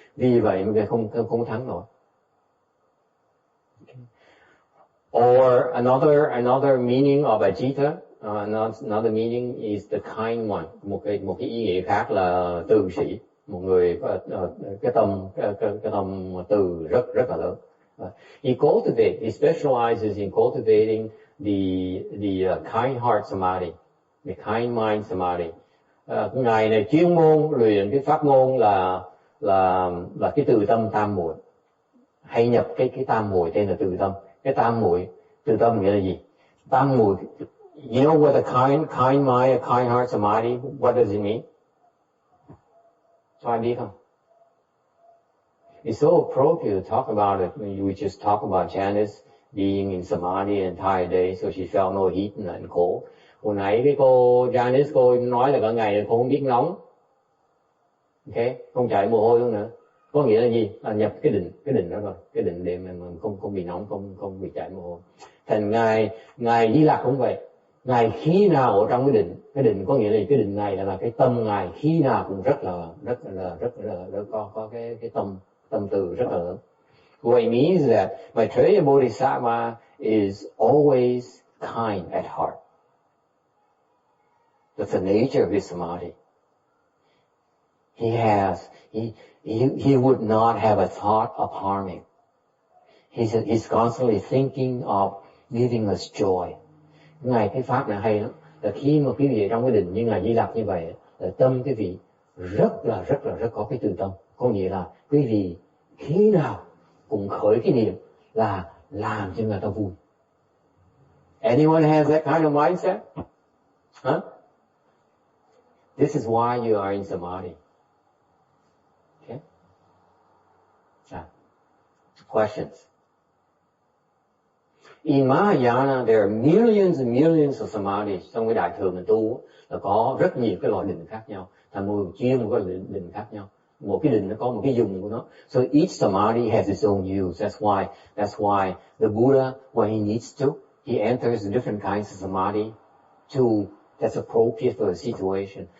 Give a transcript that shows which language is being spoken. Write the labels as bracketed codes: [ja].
[vi] Vì vậy mà không thắng nổi. [en] Or another meaning of Ajita, another meaning is the kind one. [vi] Một cái ý nghĩa khác là từ sĩ, một người có cái tâm từ rất là lớn. [en] He specializes in cultivating the kind heart samadhi, the kind mind samadhi. [vi] Ngài này chuyên môn luyện cái pháp môn là cái từ tâm tam muội. Hay nhập cái tam muội tên là từ tâm. Cái từ tâm nghĩa là gì? Tam muội. [en] You know what a kind mind, a kind heart samadhi, what does it mean? [vi] Có ai biết không? [en] It's so appropriate to talk about it. We just talk about Janice being in samadhi an entire day, so she felt no heat and cold. [vi] Hồi nãy cái cô Janice, cô nói là cả ngày cô không biết nóng. Okay? Không chảy mồ hôi luôn nữa. Có nghĩa là gì? Là nhập cái định đó rồi. Cái định để mà không bị nóng, không bị chảy mồ hôi. Thành ngài Di Lặc cũng vậy. Ngài khi nào ở trong cái định có nghĩa là cái định này là cái tâm ngài khi nào cũng rất là có cái tâm từ rất là lớn. [en] What it means is that Maitreya Bodhisattva is always kind at heart. That's the nature of his samadhi. He would not have a thought of harming. He's constantly thinking of giving us joy. [vi] Ngài cái pháp này hay lắm. Là khi mà quý vị trong cái định như ngài Di Lặc như vậy, là tâm quý vị rất có cái từ tâm. Có nghĩa là quý vị khi nào cũng khởi cái niệm là làm cho người ta vui. [en] Anyone has that kind of mindset? Huh? This is why you are in samadhi. Okay? questions. In Mahayana, there are millions and millions of samadhis. [vi] Trong cái đại thừa mình tu là có rất nhiều cái loại định khác nhau. Thành một chuyên một cái định khác nhau. Một cái định nó có một cái dùng của nó. [en] So each samadhi has its own use. That's why the Buddha, when he needs to, he enters different kinds of samadhi that's appropriate for the situation.